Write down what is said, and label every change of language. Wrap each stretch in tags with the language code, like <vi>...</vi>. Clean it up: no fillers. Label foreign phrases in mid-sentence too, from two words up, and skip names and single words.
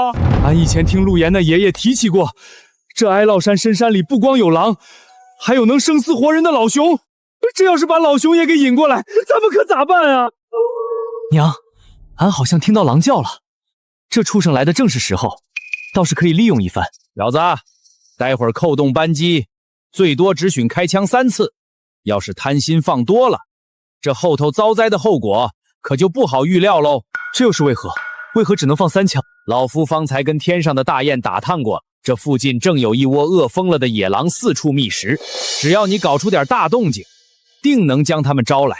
<zh>俺以前聽陸岩的爺爺提起過，這哀牢山深山裡不光有狼，還有能生死活人的老熊。這要是把老熊也給引過來，咱們可咋辦啊？娘，俺好像聽到狼叫了，這畜生來的正是時候，倒是可以利用一番。小子，待會兒扣動扳機，最多只許開槍3次。要是貪心放多了，這後頭遭災的後果可就不好預料嘍。這又是為何？為何只能放3槍？老夫方才跟天上的大雁打探過，這附近正有一窩餓瘋了的野狼四處覓食，只要你搞出點大動靜，定能將他們招來。</zh>